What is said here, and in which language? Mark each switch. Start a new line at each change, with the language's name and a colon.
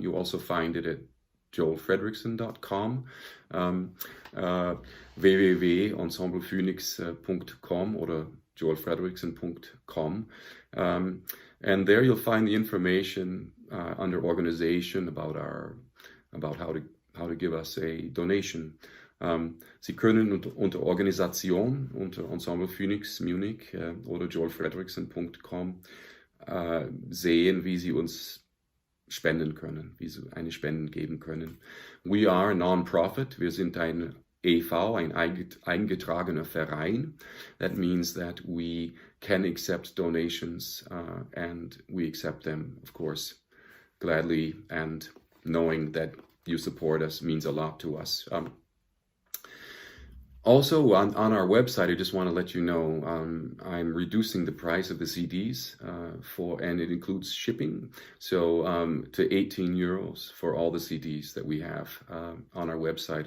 English: You also find it at joelfredrickson.com, www.ensemble-phoenix.com or joelfredrickson.com. And there you'll find the information under organization about how to give us a donation.
German: Sie können unter Organisation, unter Ensemble Phoenix Munich oder joelfredrickson.com sehen, wie Sie uns spenden können, wie Sie eine Spenden geben können.
English: We are a non-profit.
German: Wir sind ein e.V., ein eingetragener Verein.
English: That means that we can accept donations and we accept them, of course, gladly, and knowing that you support us means a lot to us. Also, on our website, I just want to let you know, I'm reducing the price of the CDs and it includes shipping, so to 18 euros for all the CDs that we have on our website.